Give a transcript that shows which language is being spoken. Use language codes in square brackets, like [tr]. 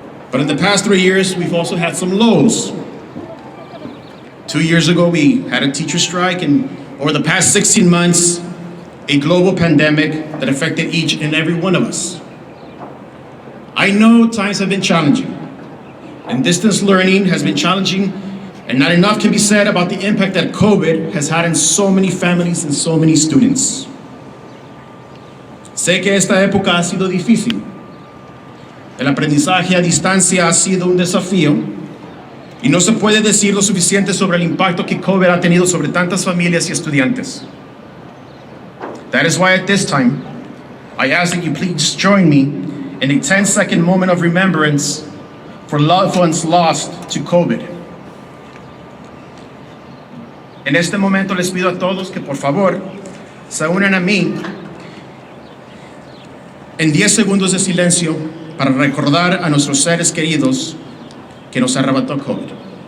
[en] But in the past 3 years, we've also had some lows. 2 years ago, we had a teacher strike, and over the past 16 months, a global pandemic that affected each and every one of us. I know times have been challenging, and distance learning has been challenging, and not enough can be said about the impact that COVID has had in so many families and so many students. [es] Sé que esta época ha sido difícil. El aprendizaje a distancia ha sido un desafío, y no se puede decir lo suficiente sobre el impacto que COVID ha tenido sobre tantas familias y estudiantes. [en] That is why at this time, I ask that you please join me in a 10-second moment of remembrance for loved ones lost to COVID. [es] En este momento les pido a todos que por favor se unan a mí en 10 segundos de silencio para recordar a nuestros seres queridos que nos arrebató COVID.